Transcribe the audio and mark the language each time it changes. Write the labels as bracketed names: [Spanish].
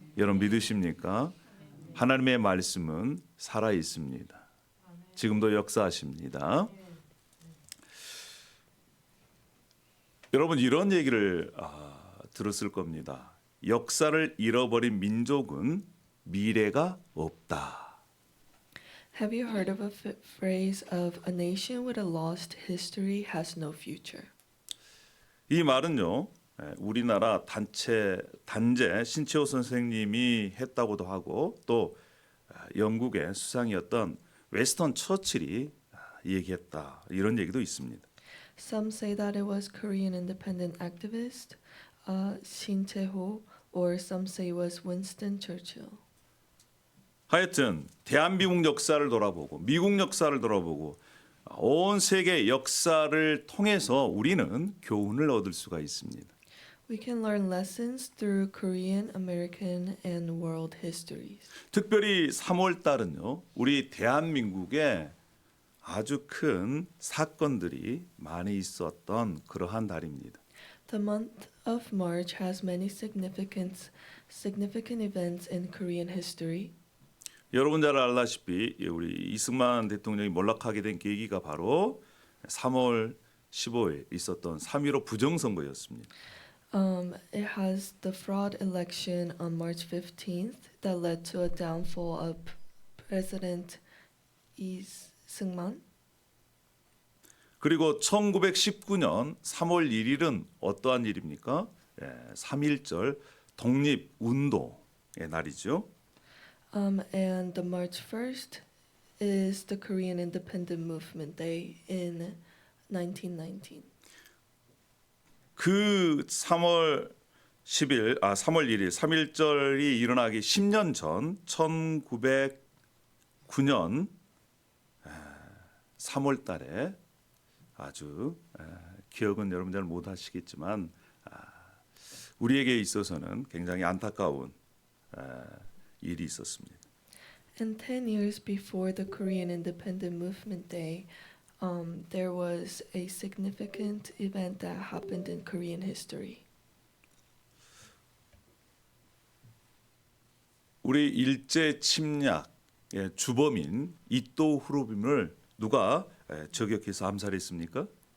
[Korean] 여러분 믿으십니까? 하나님의 말씀은 살아 있습니다. 지금도 역사하십니다. 여러분 이런 얘기를 들었을 겁니다. 역사를 잃어버린 민족은 미래가 없다. [English] Have you heard of a phrase of a nation with a lost history has no future? [Korean] 이 말은요, 우리나라 단재 신채호 선생님이 했다고도 하고 또 영국의 수상이었던 웨스턴 처칠이 얘기했다. 이런 얘기도 있습니다. [English] Some say that it was Korean independent activist Shin Chae-ho, or some say it was Winston Churchill. [Korean] 하여튼 대한민국 역사를 돌아보고 미국 역사를 돌아보고 온 세계 역사를 통해서 우리는 교훈을 얻을 수가 있습니다. [English] We can learn lessons through Korean, American, and world histories. [Korean] 특별히 3월 달은요. 우리 대한민국에 아주 큰 사건들이 많이 있었던 그러한 달입니다. [English] The month of March has many significant events in Korean history. [Korean] 여러분 잘 알다시피 우리 이승만 대통령이 몰락하게 된 계기가 바로 3월 15일 있었던 3.15 부정선거였습니다. [English] It has the fraud election on March 15th that led to a downfall of President Lee Seung-man. [Korean] 그리고 1919년 3월 1일은 어떠한 일입니까? 3.1절 독립운동의 날이죠. [English] And the March 1st is the Korean Independent Movement Day in 1919. [Korean] 그 3월 1일 3.1절이 일어나기 10년 전 1909년 3월 달에 아주 기억은 여러분 잘 못하시겠지만 우리에게 있어서는 굉장히 안타까운 일이 있었습니다. [English] And 10 years before the Korean Independent Movement Day, there was a significant event that happened in Korean history. [Korean] 우리 일제 침략의 주범인 이토 후르빔을 누가 저격해서 암살했습니까?